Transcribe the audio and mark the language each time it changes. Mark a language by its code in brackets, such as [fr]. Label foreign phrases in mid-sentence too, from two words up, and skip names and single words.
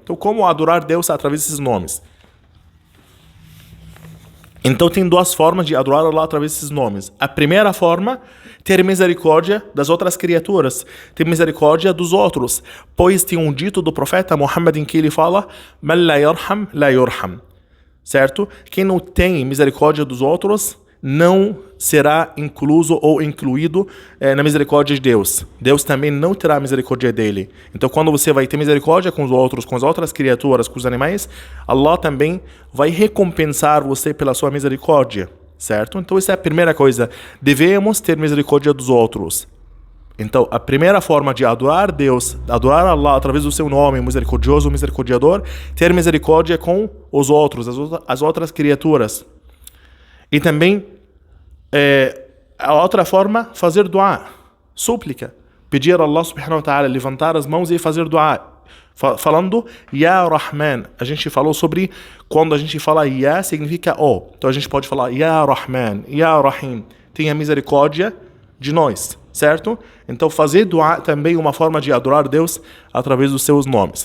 [pt] Então, como adorar Deus através desses nomes? Então, tem duas formas de adorar Allah através desses nomes. A primeira forma, ter misericórdia das outras criaturas, ter misericórdia dos outros, pois tem um dito do profeta Muhammad em que ele fala: [ar] من لا يرحم لا يرحم. [pt] Certo? Quem não tem misericórdia dos outros não será incluso ou incluído na misericórdia de Deus. Deus também não terá misericórdia dele. Então, quando você vai ter misericórdia com os outros, com as outras criaturas, com os animais, Allah também vai recompensar você pela sua misericórdia. Certo? Então, essa é a primeira coisa. Devemos ter misericórdia dos outros. Então, a primeira forma de adorar Deus, adorar Allah através do seu nome, misericordioso, misericordiador, ter misericórdia com os outros, as outras criaturas. E também, a outra forma, fazer dua, súplica. Pedir a [ar] الله سبحانه وتعالى, [pt] levantar as mãos e fazer dua. Falando [ar] يا رحمن, [pt] a gente falou sobre quando a gente fala Ya significa O. Então a gente pode falar [ar] يا رحمن يا رحيم, [pt] tenha misericórdia de nós, certo? Então fazer dua também é uma forma de adorar Deus através dos seus nomes.